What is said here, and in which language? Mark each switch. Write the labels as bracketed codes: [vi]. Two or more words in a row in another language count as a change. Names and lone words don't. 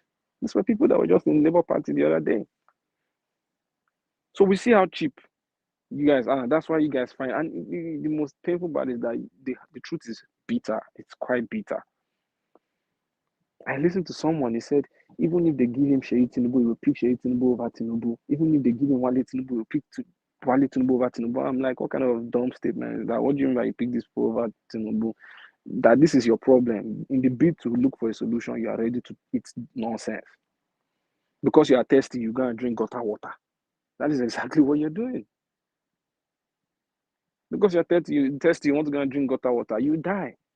[en] These were people that were just in Labour Party the other day. So we see how cheap you guys are. That's why you guys find, and the most painful part is that the truth is bitter. It's quite bitter. I listened to someone, he said, even if they give him Sheyi Tinubu, he will pick Sheyi Tinubu over Tinubu. Even if they give him Wale Tinubu, he will pick Wale Tinubu over Tinubu. I'm like, what kind of dumb statement is that? What do you mean by you pick this over Tinubu? That this is your problem. In the bid to look for a solution, you are ready to eat nonsense. Because you are thirsty, you go and drink gutter water. That is exactly what you're doing. Because you're thirsty, you want to go and drink gutter water, you die.